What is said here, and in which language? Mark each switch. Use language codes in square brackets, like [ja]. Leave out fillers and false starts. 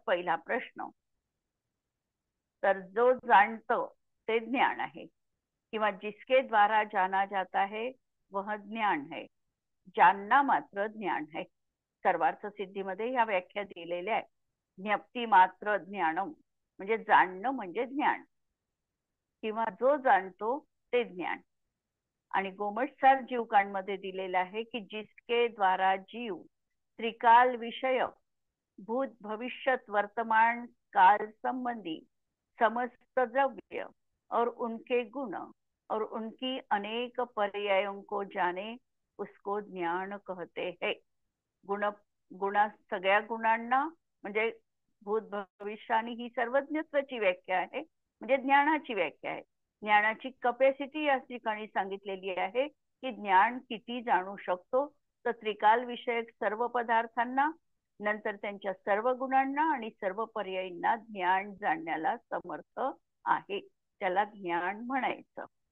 [mr] पहिला प्रश्न. तर जो जाणतो ते ज्ञान आहे, [hi] किंवा जिसके द्वारा जाना जाता है वह ज्ञान है. जानना मात्र ज्ञान है. [mr] सर्वार्थ सिद्धीमध्ये ह्या व्याख्या दिलेल्या आहेत. ज्ञप्ती मात्र ज्ञानम म्हणजे जाणणं म्हणजे ज्ञान, किंवा जो जाणतो ते ज्ञान. आणि गोमटसार जीवकांमध्ये दिलेलं आहे की [hi] जिसके द्वारा जीव त्रिकाल विषय भूत भविष्यत वर्तमान काल संबंधी समस्त द्रव्य और उनके गुण और उनकी अनेक पर्यायों को जाने उसको ज्ञान कहते हैं. [mr] गुणा सगळ्या गुणांना म्हणजे भूत भविष्य आणि ही सर्वज्ञत्वाची व्याख्या आहे, म्हणजे ज्ञानाची व्याख्या आहे. ज्ञानाची कपॅसिटी या ठिकाणी सांगितलेली आहे की ज्ञान किती जाणू शकतो. तर त्रिकाल विषयक सर्व पदार्थांना, नंतर त्यांच्या सर्व गुणांना आणि सर्व पर्यायींना ज्ञान जाणण्याला समर्थ आहे, त्याला ज्ञान म्हणायचं.